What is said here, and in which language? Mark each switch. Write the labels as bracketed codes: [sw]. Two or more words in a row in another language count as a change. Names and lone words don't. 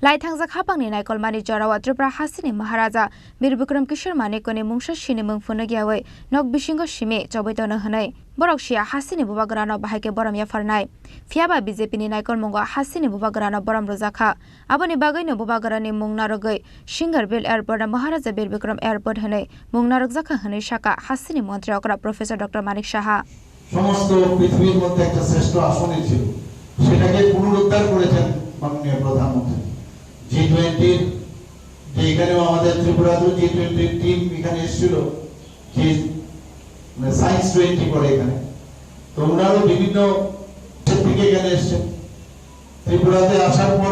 [trp] लाइथांजा खापांनि नायकलमानि जरावा त्रिपुरा हासिनि महाराजा वीर विक्रम किशोर मानेकनि मुंसा सिनि मुं फुनगियावै नक बिसिंग सिमे चबैतनो हनै बरकसिया हासिनि बुबाग्रानो बाहायके बरम याफारनाय फियाबा बीजेपीनि नायकल मुंग हासिनि बुबाग्रानो बरम रोजाखा आबनि बागैनो बुबाग्रानि मुं नारगै सिंगारबिल एयारपोर्ट महाराजा वीर विक्रम एयारपोर्ट हनै मुं नारगजाखा हनै शाखा हासिनि मन्त्री अकरा प्रोफेसर डॉक्टर मानिक साहा [bn] সমস্ত পৃথিবীর মধ্যে একটা শ্রেষ্ঠ আসনই ছিল সেটাকে পুনরুদ্ধার করেছেন মাননীয় প্রধানমন্ত্রী G20 যে এখানেও আমাদের ত্রিপুরাতে G20 টিম এখানে এসেছিল যে সায়েন্স 20 করে এখানে তো ওনারা বিভিন্ন থেকে এখানে এসেছেন ত্রিপুরাতে আসার পর